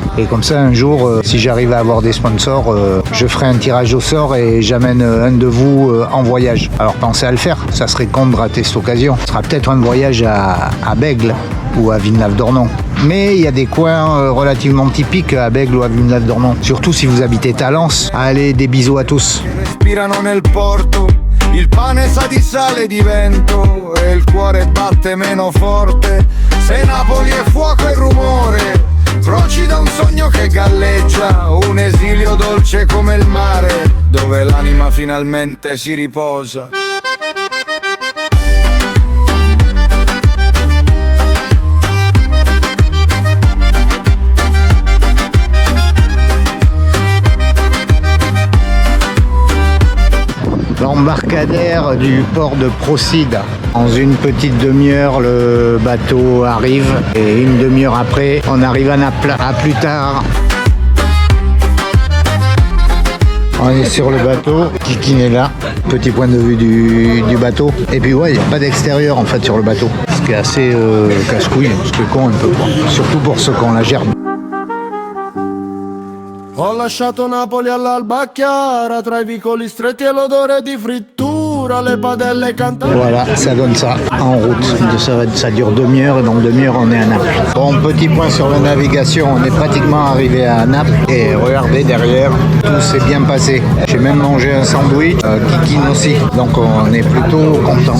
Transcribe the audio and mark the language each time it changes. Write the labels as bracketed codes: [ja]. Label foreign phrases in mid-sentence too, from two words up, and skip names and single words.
[fr] Et comme ça, un jour, si j'arrive à avoir des sponsors, je ferai un tirage au sort et j'amène un de vous en voyage. Alors pensez à le faire, ça serait con de rater cette occasion. Ce sera peut-être un voyage à Bègle ou à Villeneuve-d'Ornon. Mais il y a des coins relativement typiques à Bègle ou à Villeneuve-d'Ornon. Surtout si vous habitez Talence. Allez, des bisous à tous. [it] Respirano nel porto, il pane sa di sale e di vento e il cuore batte meno forte. Se Napoli è fuoco e rumore, Procida un sogno che galleggia, un esilio dolce come il mare, dove l'anima finalmente si riposa. [fr] L'embarcadère du port de Procida. Dans une petite demi-heure, le bateau arrive et une demi-heure après, on arrive à Naples. À plus tard. On est sur le bateau, Kikine est là, petit point de vue du bateau. Et puis ouais, il n'y a pas d'extérieur en fait sur le bateau. Ce qui est assez casse-couille, ce qui est con un peu quoi. Surtout pour ceux qui ont la gerbe. [it] Ho lasciato Napoli all'alba chiara, tra i vicoli stretti e l'odore di frittura, le padelle cantanti. [fr] Voilà, ça donne ça en route. Ça dure demi-heure et dans demi-heure on est à Naples. Bon, petit point sur la navigation, on est pratiquement arrivé à Naples et regardez derrière, tout s'est bien passé. J'ai même mangé un sandwich, Kikine aussi, donc on est plutôt content.